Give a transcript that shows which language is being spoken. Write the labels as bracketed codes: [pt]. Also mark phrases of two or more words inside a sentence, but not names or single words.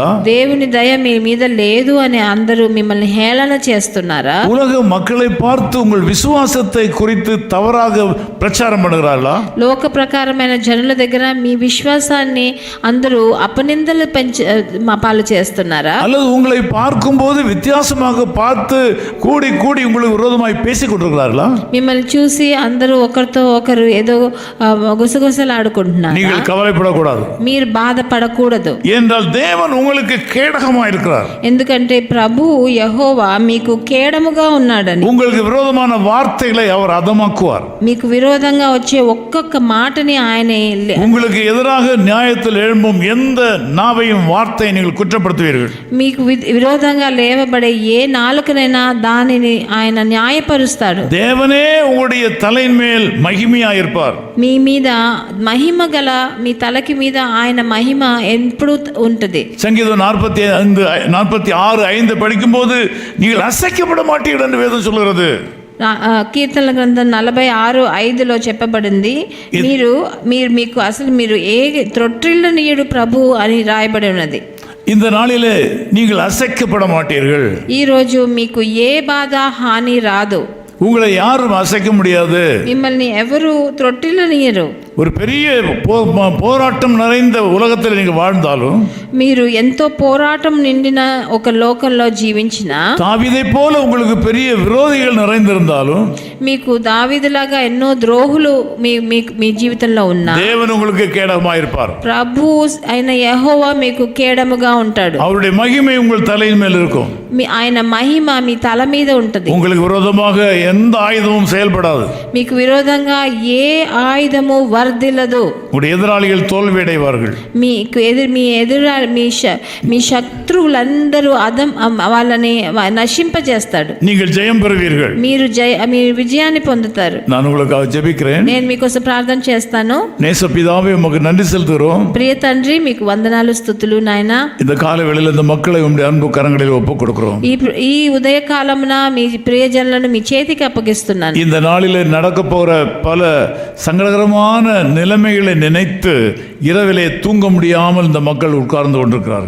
[te] దేవుని దయ మీ మీద లేదు అని అందరూ మిమ్మల్ని హేళన చేస్తున్నారా? [ta] உலக மக்களை பார்த்து உங்கள் விசுவாசத்தை குறித்து தவறாக பிரச்சாரம் பண்ணுகிறார்களா? [te] లోక ప్రకారమైన జనుల దగ్గర మీ విశ్వాసాన్ని అందరూ అపనిందలు పాలు చేస్తున్నారా? [ta] அல்லது உங்களை பார்க்கும்போது வித்தியாசமாக பார்த்து கூடி கூடி உங்களுக்கு விரோதமாய் பேசிக் கொண்டிருக்கிறார்களா? [te] మిమ్మల్ని చూసి అందరూ ఒకరితో ఒకరు ఏదో గుసగుసలాడుకుంటున్నారు. [ta] நீங்கள் கவலைப்படக்கூடாது, [te] మీరు బాధపడకూడదు. [ta] என்றால் தேவன் உங்களுக்கு கேடகமாக இருக்கிறார். [te] ఎందుకంటే ప్రభు యెహోవా మీకు కేడముగా ఉన్నాడని. [ta] உங்களுக்கு விரோதமான வார்த்தைகளை அவர் அதமாக்குவார். [te] మీకు విరోధంగా వచ్చే ఒక్కొక్క మాటని ఆయనే, [ta] உங்களுக்கு எதிராக நியாயத்தில் எழும்பும் எந்த நாவையும் வார்த்தையை நீங்கள் குற்றப்படுத்துவீர்கள். [te] మీకు విరోధంగా లేవబడే ఏ నాలుకనైనా దానిని ఆయన న్యాయపరుస్తాడు. [ta] தேவனே உங்களுடைய தலையின் மேல் மகிமையாயிருப்பார். [te] మీ మీద మహిమ గల మీ తలకి మీద ఆయన మహిమ ఎప్పుడు ఉంటుంది. [ta] சங்கீதம் 46:5 படிக்கும்போது நீங்கள் அசைக்கப்பட மாட்டீர்கள் என்று வேதம் சொல்கிறது. [te] కీర్తనల గ్రంథం 46:5లో చెప్పబడింది, మీరు ఏ త్రొట్టిల్లనీయుడు ప్రభు అని రాయబడి ఉన్నది. [ta] இந்த நாளிலே நீங்கள் அசைக்கப்பட மாட்டீர்கள். [te] ఈ రోజు మీకు ఏ బాధ హాని రాదు. [ta] உங்களை யாரும் அசைக்க முடியாது. [te] మిమ్మల్ని ఎవరు త్రొట్టిల్లనీయరు. [ta] ஒரு பெரிய போராட்டம் நிறைந்த உலகத்தில் நீங்க வாழ்ந்தாலும், [te] మీరు ఎంతో పోరాటం నిండిన ఒక లోకంలో జీవించినా, [ta] தாவீதை போல உங்களுக்கு பெரிய విరోధిகள் நிறைந்திருந்தாலும், [te] మీకు దావీదులాగా ఎన్నో ద్రోహులు మీ జీవితంలో ఉన్నా, [ta] தேவன் உங்களுக்கு கேடகமாயிருப்பார். [te] ప్రభు అయిన యెహోవా మీకు కేడముగా ఉంటాడు. [ta] அவருடைய மகிமை உங்கள் தலையின் மேல் இருக்கும். [te] ఆయన మహిమ మీ తల మీద ఉంటది. [ta] உங்களுக்கு விரோதமாக எந்த ஆயுதமும் செயல்படாது. [te] మీకు విరోధంగా ఏ ఆయుధము వర్ధిల్లదు. [ta] உங்களுடைய எதிராளிகள் தோல்வி அடைவார்கள். [te] మీ శత్రువులందరూ వాళ్ళని నశింపజేస్తాడు. [ta] நீங்கள் ஜெயம் பெறுவீர்கள். [te] మీరు విజయాన్ని పొందుతారు. [ta] நான் உங்களுக்காக ஜெபிக்கிறேன். [te] నేను మీకోసం ప్రార్థన చేస్తాను. [ta] நேசபிதாவே, உமக்கு நன்றி செலுத்துகிறோம். [te] ప్రియ తండ్రి, మీకు వందనాలు, స్తుతులు నాయనా. [ta] இந்த காலை வேளையில் இந்த மக்களை உம்முடைய அன்பு கரங்களில் ஒப்புக் கொடுக்கிறோம். [te] ఈ ఉదయ కాలమున మీ ప్రియజనులను మీ చేతికి అప్పగిస్తున్నాను. [ta] இந்த நாளில் நடக்க போற பல சங்கடகரமான நிலைமைகளை நினைத்து இரவிலே தூங்க முடியாமல் இந்த மக்கள் உட்கார்ந்து கொண்டிருக்கிறார்கள்.